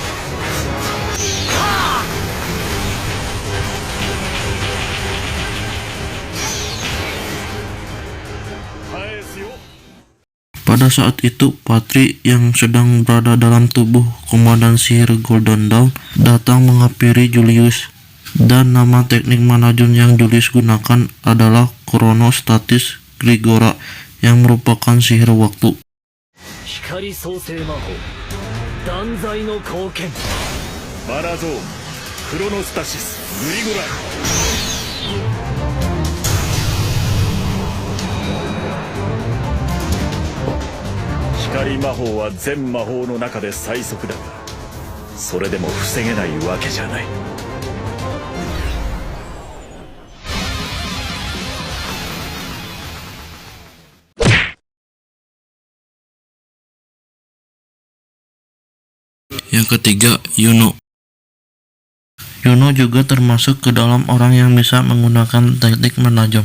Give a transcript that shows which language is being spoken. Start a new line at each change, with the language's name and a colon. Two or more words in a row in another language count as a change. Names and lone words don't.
Indonesian: Pada saat itu, Patri yang sedang berada dalam tubuh Komandan Sihir Golden Dawn datang menghampiri Julius, dan nama teknik
English: mana zone
Indonesian: yang Julius gunakan adalah Chronostasis Grigora yang merupakan sihir waktu.
English: Mana zone
Indonesian: Chronostasis Grigora.
Japanese: 光魔法は全魔法の中で最速だが、それでも防げないわけじゃない。
Indonesian: Yang ketiga, Yuno. Yuno juga termasuk ke dalam orang yang bisa menggunakan teknik
English: mana zone.